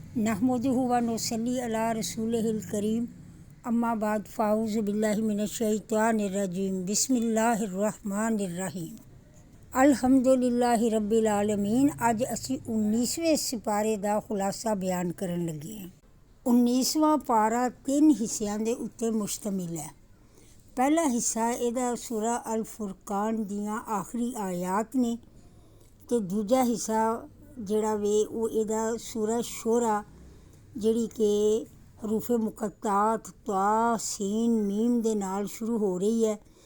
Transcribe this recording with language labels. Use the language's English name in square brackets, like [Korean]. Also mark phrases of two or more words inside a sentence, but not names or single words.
[Arabic] نحمده ونصلي على رسوله الكريم أما بعد فأعوذ بالله من الشيطان الرجيم بسم الله الرحمن الرحيم الحمد لله رب العالمين. [Punjabi] اج اسی 19ویں سپارے کا خلاصہ بیان کرن لگے ہیں. 19واں پارہ 3 حصوں کے اتے مشتمل ہے. پہلا حصہ ایہدا سورۃ الفرقان دیاں آخری آیات نے تے دوجا حصہ جیہڑا وے وو ایہدا سورۃ شعرا جیہڑی کہ حروف مقطعات طا سین میم دے نال شروع ہو رہی ہے.